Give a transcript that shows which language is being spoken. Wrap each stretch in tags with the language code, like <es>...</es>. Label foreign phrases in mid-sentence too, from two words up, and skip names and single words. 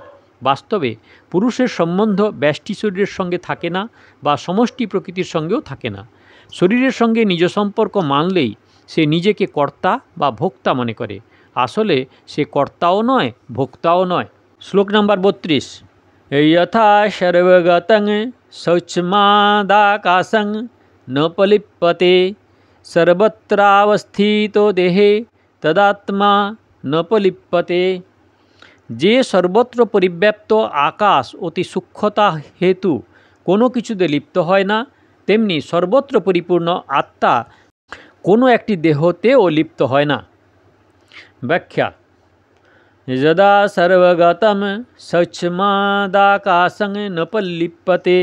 <bn>বাস্তবে পুরুষের সম্বন্ধ ব্যষ্টি শরীরের সঙ্গে থাকে না বা সমষ্টি প্রকৃতির সঙ্গেও থাকে না। শরীরের সঙ্গে নিজ সম্পর্ক মানলেই সে নিজেকে কর্তা বা ভোক্তা মনে করে। আসলে সে কর্তাও নয়, ভোক্তাও নয়। শ্লোক নাম্বার 32।</bn> <sa>यथा सर्वगतं शौचमादाकाशं न पलिप्यते सर्वत्रावस्थितो देहे तदात्मा न पलिप्यते।</sa> <bn>যে সর্বত্র পরিব্যাপ্ত আকাশ অতি সূক্ষ্মতা হেতু কোনো কিছুতে লিপ্ত হয় না, তেমনি সর্বত্র পরিপূর্ণ আত্মা কোনো একটি দেহতেও লিপ্ত হয় না। ব্যাখ্যা:</bn> <sa>যদা সর্বগতম শৌচমাদাকাশং ন পলিপ্যতে।</sa>